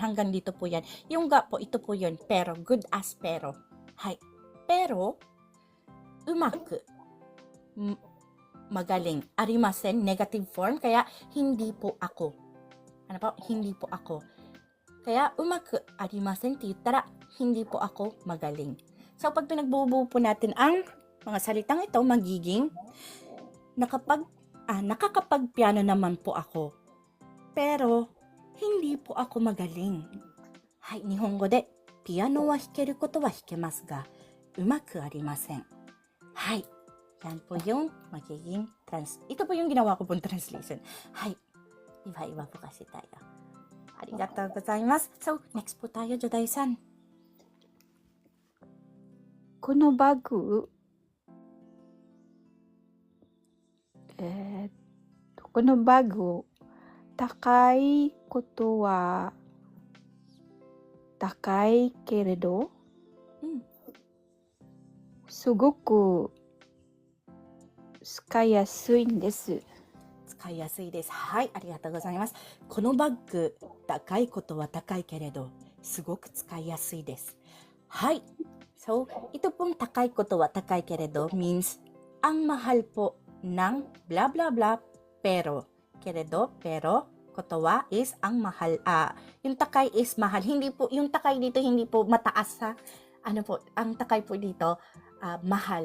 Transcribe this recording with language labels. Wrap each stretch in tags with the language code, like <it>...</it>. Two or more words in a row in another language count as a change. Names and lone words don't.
<tl>Hanggang dito po yan. Yung ga po, ito po yun. Pero,</tl> <en>good as</en> <tl>pero. Hay. Pero, umaku. Magaling.</tl> <en>Arimasen, negative form.</en> <tl>Kaya, hindi po ako. Ano po? Hindi po ako. Kaya,</tl> <ja>うまくありませんって言ったら,</ja> <tl>hindi po ako magaling. So, pag pinagbubuo po natin ang mga salitang ito, magiging, nakakapag-piano naman po ako. Pero, hindi po ako magaling.</tl> <ja>はい、日本語で、ピアノは弾けることは弾けますが、うまくありません.</ja> <tl>Hai, yan po yung magiging ito po yung ginawa ko pong translation. Hai, iba-iba po kasi tayo.</tl> <ja>ありがとうございます.</ja> <tl>So, next po tayo, Joday-san.</tl> <ja>このバッグ、このバッグ、高いことは高いけれど、すごく使いやすいんです。使いやすいです。はい、ありがとうございます。このバッグ、高いことは高いけれど、すごく使いやすいです。</ja> <tl>はい。So, ito pong</tl> <ja>高いことは高いけれど</ja> <tl>means ang mahal po ng</tl> <en>blah blah blah</en> <tl>pero. Keredo, pero,</tl> <ja>ことは</ja> <tl>is ang mahal. Yung takay is mahal. Hindi po, yung takay dito hindi po mataas ha. Ano po, ang takay po dito, mahal.</tl>